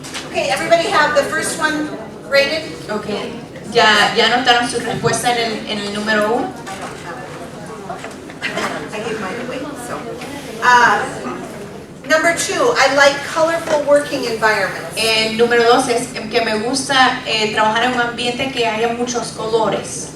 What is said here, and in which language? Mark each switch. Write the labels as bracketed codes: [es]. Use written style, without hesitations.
[en] Okay, everybody have the first one rated? Okay. [es] ¿Ya anotaron su respuesta en el número 1? [en] I gave mine away, so. Number 2, I like colorful working environments. [es] El número 2 es que me gusta trabajar en un ambiente que haya muchos colores.